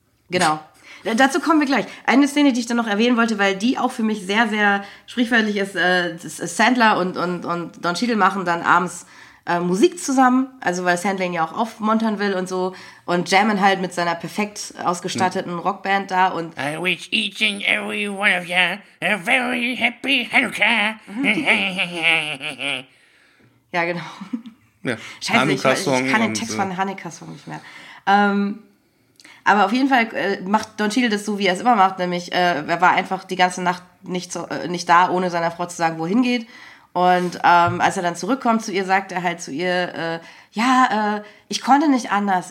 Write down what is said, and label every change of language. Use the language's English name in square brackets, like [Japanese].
[German] Genau. Dazu kommen wir gleich. Eine Szene, die ich dann noch erwähnen wollte, weil die auch für mich sehr, sehr sprichwörtlich ist. Sandler und Don Cheadle machen dann abends Musik zusammen, also weil Sandler ihn ja auch aufmontern will und so und jammen halt mit seiner perfekt ausgestatteten Rockband da und [English] I wish each and every one of you a very happy Hanukkah. [German] Ja, genau. Ja. Scheiße, ich kann den Text von Hanukkah-Song nicht mehr. Aber auf jeden Fall macht Don Cheadle das so, wie er es immer macht, nämlich er war einfach die ganze Nacht nicht da, ohne seiner Frau zu sagen, wohin geht. Und als er dann zurückkommt zu ihr, sagt er halt zu ihr, ich konnte nicht anders.